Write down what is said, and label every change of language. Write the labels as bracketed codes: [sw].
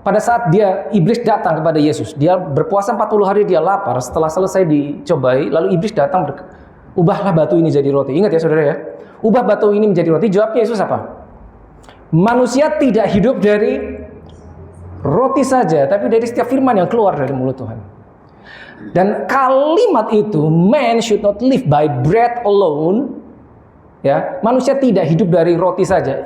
[id] Pada saat iblis datang kepada Yesus. Dia berpuasa 40 hari, dia lapar. Setelah selesai dicobai, lalu iblis datang, ubahlah batu ini jadi roti. Ingat ya saudara ya? Ubah batu ini menjadi roti. Jawabnya Yesus apa? Manusia tidak hidup dari roti saja, tapi dari setiap firman yang keluar dari mulut Tuhan. Dan kalimat itu, [en] man should not live by bread alone. [id] Ya, manusia tidak hidup dari roti saja.